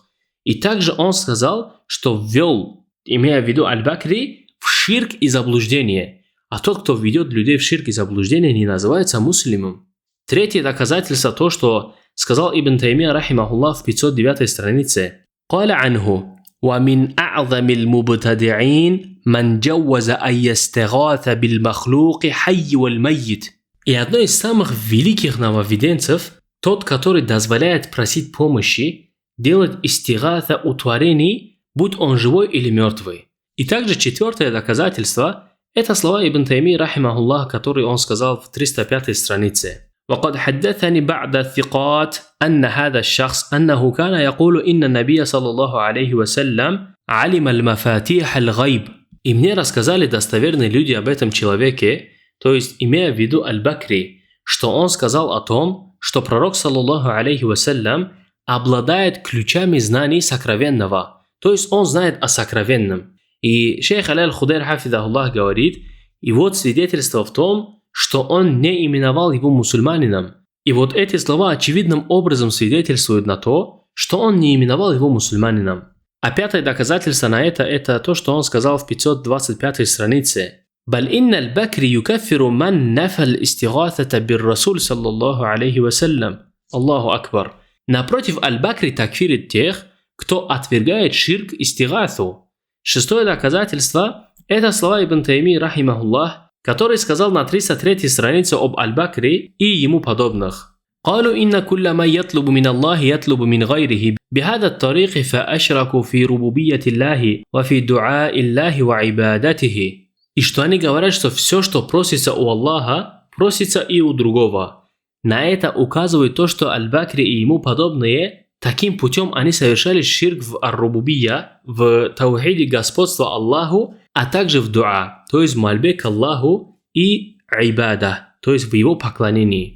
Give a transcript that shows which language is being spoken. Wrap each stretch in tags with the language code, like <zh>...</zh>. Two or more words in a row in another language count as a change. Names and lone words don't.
<ru>И также он сказал, что ввел, имея в виду Аль-Бакри, в ширк и заблуждение, а тот, кто ведет людей в ширк и заблуждение, не называется муслимом. Третье доказательство то, что сказал Ибн Таймия, рахимахуллах, в 509 странице.</ru> <ar>قال عنه ومن أعظم المبتدعين من جوز أن يستغاث بالمخلوق حي والميت.</ar> <ru>И одно из самых великих нововведенцев тот, который дозволяет просить помощи, делать истигата у творений, будь он живой или мертвый. И также четвертое доказательство – это слова Ибн Таймии, рахимахуллах, которые он сказал в 305 странице.</ru> <ar>وقد حدثني بعد الثقات أن هذا الشخص أنه كان يقول إن النبي صلى الله عليه وسلم علم المفاتيح الغيب.</ar> <ru>И мне рассказали достоверные люди об этом человеке, то есть имея в виду Аль-Бакри, что он сказал о том, что пророк</ru> <ar>صلى الله عليه وسلم</ar> <ru>обладает ключами знаний сокровенного, то есть он знает о сокровенном. И шейх Аль-Худайр хафидахуллах говорит, и вот свидетельство в том, что он не именовал его мусульманином. И вот эти слова очевидным образом свидетельствуют на то, что он не именовал его мусульманином. А пятое доказательство на это то, что он сказал в 525 странице.</ru> <ar>بل إن البكر يكفر من نفى الاستغاثة بالرسول صلى الله عليه وسلم. الله أكبر.</ar> <ru>Напротив, Аль-Бакри такфирит тех, кто отвергает ширк истигату. Шестое доказательство – это слова Ибн Таймии, рахимахуллах, который сказал на 303 странице об Аль-Бакри и ему подобных.</ru> <ar>قالوا إن كل ما يطلب من الله يطلب من غيره بهذا الطريق فأشركوا في ربوبية الله وفي دعاء الله وعبادته.</ar> <ru>И что они говорят, что все, что просится у Аллаха, просится и у другого. На это указывает то, что Аль-Бакри и ему подобные, таким путем они совершали ширк в ар-рубубия, в таухиде господства Аллаху, а также в дуа, то есть в мольбе к Аллаху и ибада, то есть в его поклонении.</ru>